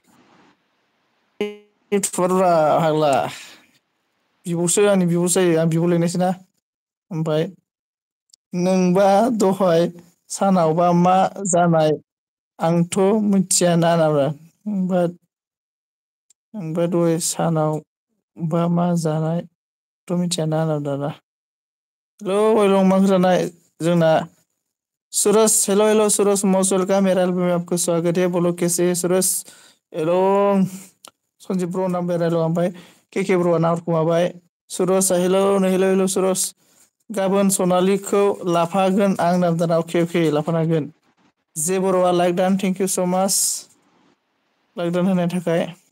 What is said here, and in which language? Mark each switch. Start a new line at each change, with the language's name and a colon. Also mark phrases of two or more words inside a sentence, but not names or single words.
Bodo: फाग्ला बिब'सो आंनि बिब'सो जायो आं बिब' लिंनायसो ना ओमफ्राय नोंबा दहाय सानावबा मा जानाय आंथ' मिथियाना ओमफ्राय दहाय सानाव बा मा जानायथ' मिथियाना दाना हेलौ मा ओंख्रि जानाय जोंना सुरज हेल' सुरज
English: most welcome
Hindi: मेरा एल्बम में आपका स्वागत है बोलो कैसे है
Bodo: सुरज हेल' सनजिब ब्र नाम रायल' ओमफ्राय के ब्र'आ नाहरखोमाबाय सुरज हेल' सुरज गाबोन सनालिखौ लाफागोन आं नामदाना अके लाफानो हागोन जे बर'आ लाइक दान
English: thank you so much
Bodo: लाइक दान होनायनि थाखाय